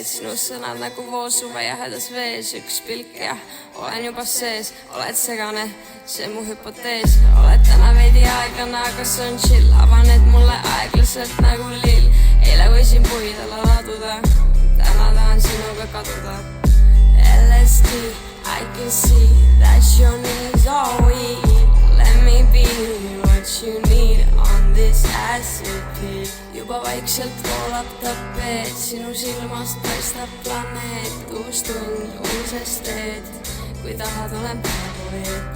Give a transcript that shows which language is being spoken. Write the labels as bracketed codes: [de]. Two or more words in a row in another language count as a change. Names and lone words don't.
[et] Sinu sõnad nagu voosuva jahedas vees. Üks pilk ja olen juba sees. Oled segane, see mu hüpotees. Oled täna veidi aeglane, aga see on chill. Avaned mulle aeglaselt nagu lill. Eile võisin puid alla laduda, täna tahan sinuga kaduda. [en] LSD, I can see that your needs are weak. Let me be what you need on this acid pill. [et] Juba vaikselt voolab tapeet, sinu silmast paistab planeet. Uus tund, uusest teed, kui tahad, olen päevapoeet.